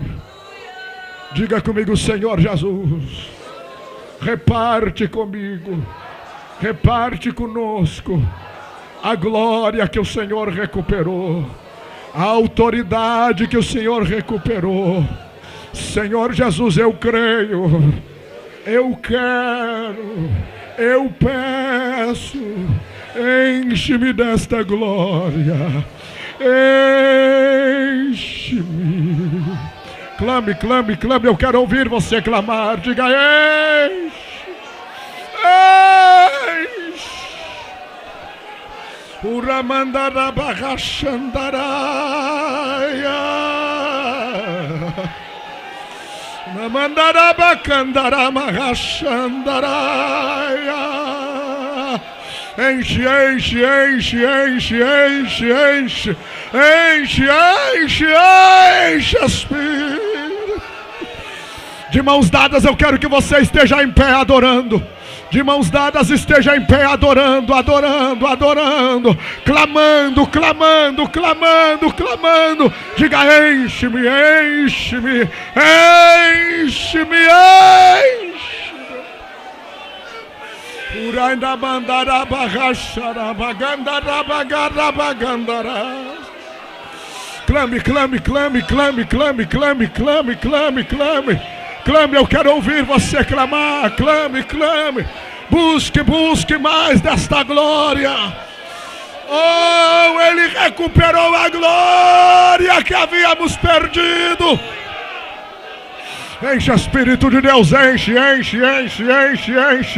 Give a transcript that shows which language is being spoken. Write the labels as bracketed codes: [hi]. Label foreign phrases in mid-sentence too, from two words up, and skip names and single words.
[pt] Diga comigo: Senhor Jesus, reparte comigo, reparte conosco a glória que o Senhor recuperou, a autoridade que o Senhor recuperou. Senhor Jesus, eu creio, eu quero, eu peço, enche-me desta glória, enche-me. Clame, clame, clame, eu quero ouvir você clamar. Diga: enche, enche. Uramandarabarachandaraia, Namandarabacandaramachandaraia. Enche, enche, enche, enche, enche, enche, enche, enche, enche, Espírito. De mãos dadas eu quero que você esteja em pé adorando. De mãos dadas esteja em pé adorando, adorando, adorando, clamando, clamando, clamando, clamando. Diga: enche-me, enche-me, enche-me, enche-me. Urainda bandara bagachara bagandara bagara bagandara. Clame, clame, clame, clame, clame, clame, clame, clame, clame. Clame, eu quero ouvir você clamar. Clame, clame. Busque, busque mais desta glória. Oh, Ele recuperou a glória que havíamos perdido. Enche, Espírito de Deus, enche, enche, enche, enche, enche.